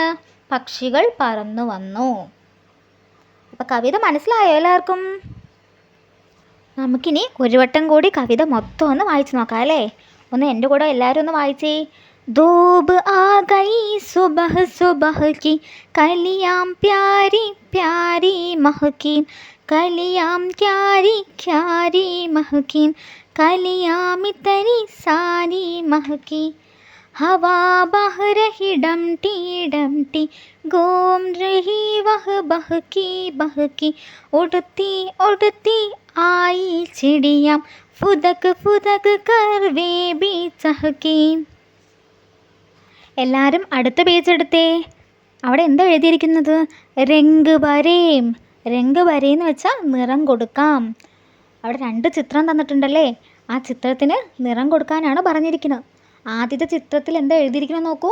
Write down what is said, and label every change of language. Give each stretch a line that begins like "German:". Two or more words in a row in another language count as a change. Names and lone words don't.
Malayalam: പക്ഷികൾ പറന്നു വന്നു. അപ്പോൾ കവിത മനസ്സിലായോ എല്ലാവർക്കും? നമുക്കിനി ഒരു വട്ടം കൂടി കവിത മൊത്തം ഒന്ന് വായിച്ച് നോക്കാം അല്ലേ? ഒന്ന് എൻ്റെ കൂടെ എല്ലാവരും ഒന്ന് വായിച്ചേ.
Hindi: धूप आ गई सुबह सुबह की, कलियां प्यारी प्यारी महकी, कलियां क्यारी क्यारी महकी, कलियां इतनी सारी महकी, हवा बह रही डमटी डमटी, घूम रही वह बहकी बहकी, उड़ती उड़ती आई चिड़िया, फुदक फुदक कर वे भी चहकी.
Malayalam: എല്ലാവരും അടുത്ത പേജ് എടുത്തേ. അവിടെ എന്താ എഴുതിയിരിക്കുന്നത്?
Hindi: रंग भरें.
Malayalam: രംഗ് വരേന്ന് വെച്ചാൽ നിറം കൊടുക്കാം. അവിടെ 2 ചിത്രം തന്നിട്ടുണ്ടല്ലേ, ആ ചിത്രത്തിന് നിറം കൊടുക്കാനാണ് പറഞ്ഞിരിക്കുന്നത്. ആദ്യത്തെ ചിത്രത്തിൽ എന്താ എഴുതിയിരിക്കണം നോക്കൂ.